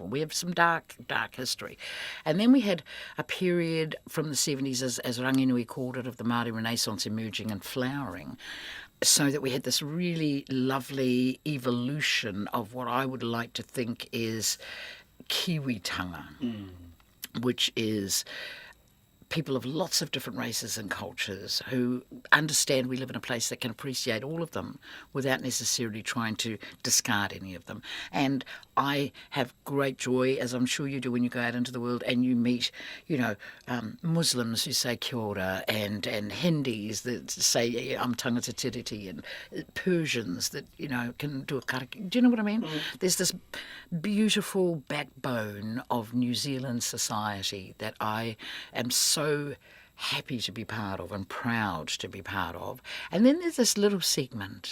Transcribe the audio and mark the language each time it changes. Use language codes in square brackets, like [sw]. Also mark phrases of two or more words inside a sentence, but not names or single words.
[en] We have some dark, dark history. And then we had a period from the 70s, as Ranginui called it, of the Māori Renaissance emerging and flowering, so that we had this really lovely evolution of what I would like to think is Kiwitanga, which is people of lots of different races and cultures who understand we live in a place that can appreciate all of them without necessarily trying to discard any of them. And I have great joy, as I'm sure you do when you go out into the world and you meet, Muslims who say [mi] kia ora, [en] and Hindis that say I'm [mi] tangata tiriti, [en] and Persians that, can do a karaki. Do you know what I mean? There's this beautiful backbone of New Zealand society that I am so happy to be part of and proud to be part of. And then there's this little segment.